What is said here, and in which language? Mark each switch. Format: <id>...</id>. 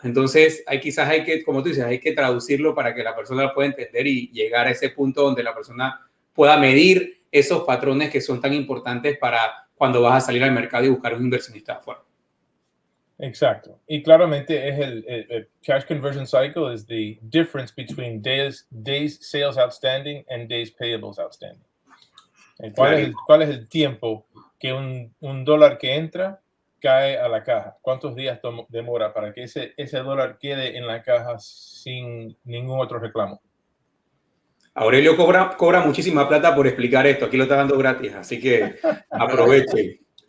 <es>Entonces, quizás hay que, como tú dices, hay que traducirlo para que la persona lo pueda entender y llegar a ese punto donde la persona pueda medir esos patrones que son tan importantes para cuando vas a salir al mercado y buscar un inversionista afuera. Exacto. Y claramente es el</es> <en>Cash Conversion Cycle is the difference between days sales outstanding and days payables outstanding.</en> <es>¿Cuál es el tiempo que un dólar que entra cae a la caja? ¿Cuántos días demora para que ese dólar quede en la caja sin ningún otro reclamo? Aurelio cobra muchísima plata por explicar esto. Aquí lo está dando gratis, así que aprovechen.</es>